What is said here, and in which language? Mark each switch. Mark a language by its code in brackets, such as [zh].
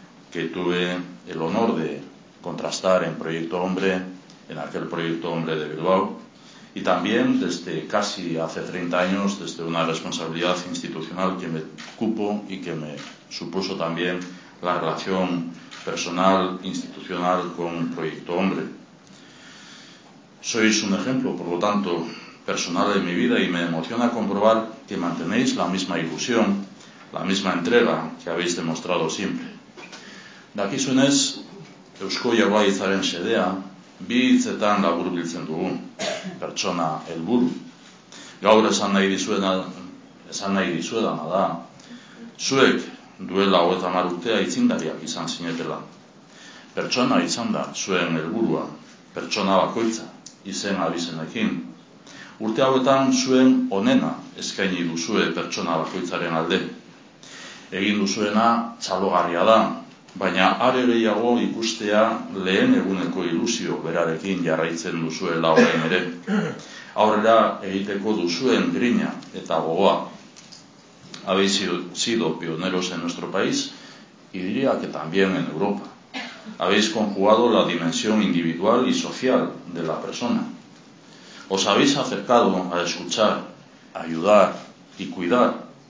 [es] que tuve el honor de contrastar en Proyecto Hombre, en aquel Proyecto Hombre de Bilbao, y también desde casi hace 30 años, desde una responsabilidad institucional que me cupo y que me supuso también la relación personal, institucional con Proyecto Hombre. Sois un ejemplo, por lo tanto, personal de mi vida y me emociona comprobar que mantenéis la misma ilusión, la misma entrega que habéis demostrado siempre. [eu] Dakizuenez, Eusko Jaurlaritzaren xedea, bi hitzetan laburbiltzen dugu, pertsona helburu. Gaur esan nahi dizuedana da, zuek duela 30 urtea aitzindariak izan zinetela. Pertsona izan da zuen helburua, pertsona bakoitza, izen abizenekin. Urte hauetan zuen onena eskaini duzue pertsona bakoitzaren alde. Egin duzuena txalogarria da, baina are gehiago ikustea lehen eguneko ilusio berarekin jarraitzen duzuela orain ere. Aurrera egiteko duzuen grina eta gogoa. [es] Habéis sido pioneros en nuestro país y diría que también en Europa. Habéis conjugado la dimensión individual y social de la persona. Os habéis acercado a escuchar, ayudar y cuidar.